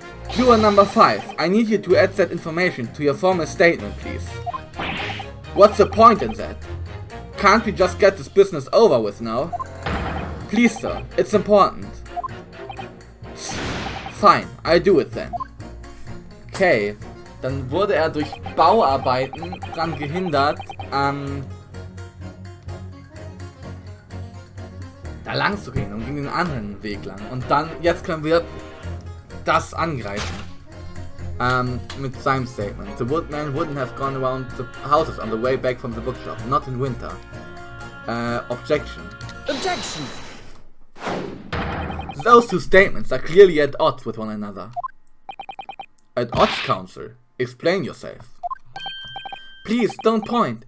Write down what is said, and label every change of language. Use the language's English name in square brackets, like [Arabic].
[English] Juror number 5, I need you to add that information to your formal statement, please. What's the point in that? Can't we just get this business over with now? Please, sir, it's important. Fine, I'll do it then. [German] Okay, dann wurde er durch Bauarbeiten daran gehindert, da lang zu gehen und ging den anderen Weg lang. Und dann, jetzt können wir das angreifen. Mit seinem Statement. [English] The woodman wouldn't have gone around the houses on the way back from the bookshop, not in winter. Objection. Objection! Those two statements are clearly at odds with one another. At odds, counsel? Explain yourself. Please, don't point.